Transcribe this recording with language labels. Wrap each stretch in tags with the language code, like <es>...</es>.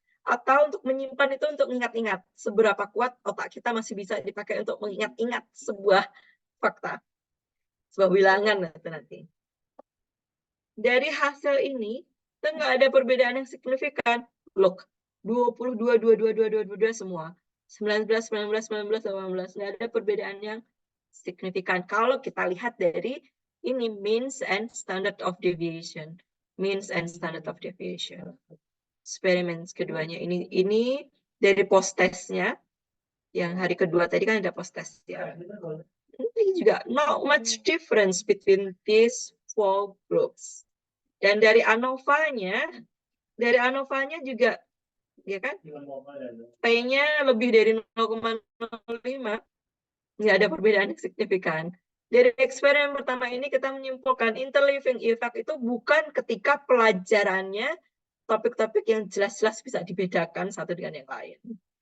<id>Atau untuk menyimpan itu untuk mengingat-ingat, seberapa kuat otak kita masih bisa dipakai untuk mengingat-ingat sebuah fakta, sebuah bilangan nanti. Dari hasil ini, kita nggak ada perbedaan yang signifikan. Look, 22, 22, 22, 22 semua. 19, 19, 19, 18. Nggak ada perbedaan yang signifikan. Kalau kita lihat dari ini</id> <en>means and standard of deviation. Means and standard of deviation.</en> <id>Eksperimen keduanya. Ini dari post-testnya. Yang hari kedua tadi kan ada post-test. Ya. Ini juga</id> <en>not much difference between these four groups.</en> <id>Dan dari ANOVA-nya juga, ya kan, P-nya lebih dari 0,05, nggak ada perbedaan yang signifikan. Dari eksperimen pertama ini kita menyimpulkan interleaving effect itu bukan ketika pelajarannya topik-topik yang jelas-jelas bisa dibedakan satu dengan yang lain.</id>